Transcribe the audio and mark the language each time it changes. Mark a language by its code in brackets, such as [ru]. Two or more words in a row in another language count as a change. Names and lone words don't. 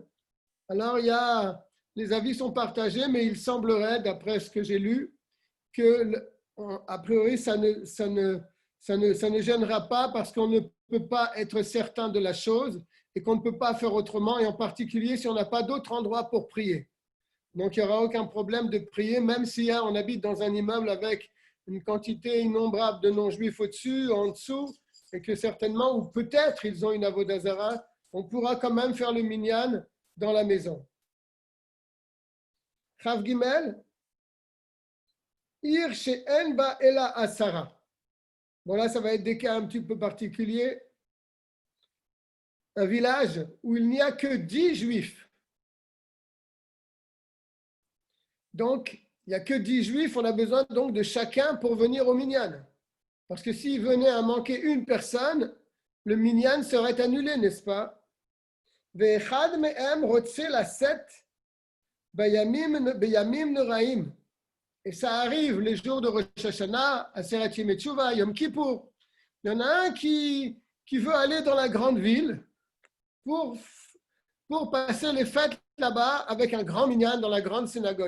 [fr] Alors, les avis sont partagés, mais il semblerait, d'après ce que j'ai lu, que, a priori, ça ne gênera pas parce qu'on ne peut pas être certain de la chose et qu'on ne peut pas faire autrement, et en particulier si on n'a pas d'autre endroit pour prier. Donc, il n'y aura aucun problème de prier, même si on habite dans un immeuble avec une quantité innombrable de non-juifs au-dessus, en dessous, et que certainement, ou peut-être ils ont une avodazara, on pourra quand même faire le minyan dans la maison. [he] חב גימל עיר שאין בה אלא עשרה. [fr] Bon, là, ça va être des cas un petit peu particuliers. Un village où il n'y a que 10 juifs. Donc, il n'y a que 10 juifs, on a besoin donc de chacun pour venir au minyan. Parce que s'il venait à manquer une personne, le minyan serait annulé, n'est-ce pas? [he] ואחד מהם רוצה לצאת בימים נוראים. [fr] Et ça arrive les jours de Rosh Hashanah, Aseret Yom Teshuvah, Yom Kippour. Il y en a un qui veut aller dans la grande ville pour passer les fêtes là-bas avec un grand minyan dans la grande synagogue.